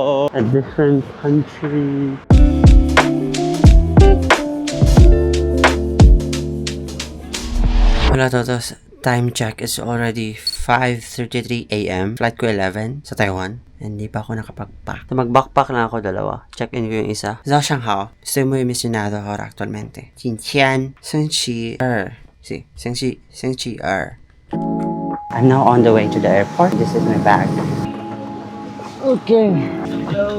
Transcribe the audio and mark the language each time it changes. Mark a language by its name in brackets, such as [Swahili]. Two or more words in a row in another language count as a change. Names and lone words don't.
[English] a different country. [Filipino] Wala to, [English] time check is already [Filipino] 5:33 a.m. Flight ko 11 sa Taiwan. Hindi pa ako nakapag-pack. Mag-backpack lang ako dalawa. Check-in ko yung isa. [Spanish] Sa Shanghai, estoy muy emocionado ahora actualmente. [Chinese] 今天星期二 [English] Sí, [Chinese] 星期二 [English] I'm now on the way to the airport. This is my bag. Okay. Hello.